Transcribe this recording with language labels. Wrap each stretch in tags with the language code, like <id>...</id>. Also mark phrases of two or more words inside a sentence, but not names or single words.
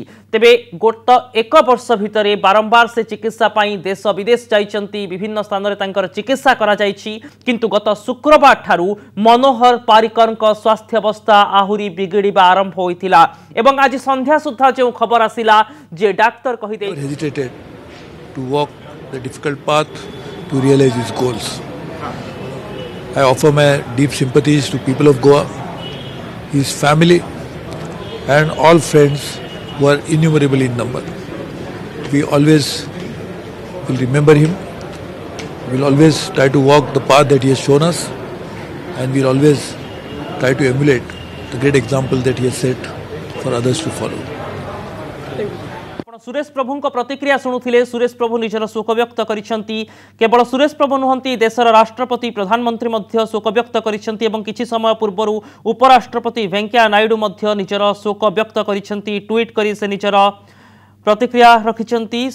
<or>ତେବେ ଗତ 1 ବର୍ଷ ଭିତରେ ବାରମ୍ବାର ସେ ଚିକିତ୍ସା ପାଇଁ ଦେଶ ବିଦେଶ ଯାଇଛନ୍ତି, ବିଭିନ୍ନ ସ୍ଥାନ ରେ ତାଙ୍କର ଚିକିତ୍ସା କରା ଯାଇଛି, କିନ୍ତୁ ଗତ ଶୁକ୍ରବାର ଠାରୁ ମନୋହର ପାରିକର ସ୍ୱାସ୍ଥ୍ୟ ଅବସ୍ଥା ଆହୁରି ବିଗିଡ଼ିବା ଆରମ୍ଭ ହୋଇଥିଲା ଏବଂ ଆଜି ସନ୍ଧ୍ୟା ସୁଦ୍ଧା ଯେଉଁ ଖବର ଆସିଲା ଯେ ଡାକ୍ତର କହିଦେ</or> <en>hesitated to walk the difficult path to realize his goals. I offer my deep sympathies to people of Goa, his family and all friends who are innumerable in number. We always will remember him. We will always try to walk the path that he has shown us, and we will always try to emulate the great example that he has set for others to follow.</en> <or>ସୁରେଶ ପ୍ରଭୁ ପ୍ରତିକ୍ରିୟା ଶୁଣୁଲେ। ସୁରେଶ ପ୍ରଭୁ ନିଜର ଶୋକ ବ୍ୟକ୍ତ କରିଛନ୍ତି। କେବଳ ସୁରେଶ ପ୍ରଭୁ ନୁହନ୍ତି, ଦେଶର ରାଷ୍ଟ୍ରପତି ପ୍ରଧାନମନ୍ତ୍ରୀ ମଧ୍ୟ ଶୋକ ବ୍ୟକ୍ତ କରିଛନ୍ତି ଏବଂ କିଛି ସମୟ ପୂର୍ବ ଉପରାଷ୍ଟ୍ରପତି ଭେଙ୍କେୟା ନାଇଡୁ ମଧ୍ୟ ନିଜର ଶୋକ ବ୍ୟକ୍ତ କରିଛନ୍ତି। ଟ୍ୱିଟ କରି ସେ ନିଜର ପ୍ରତିକ୍ରିୟା ରଖିଛନ୍ତି।</or>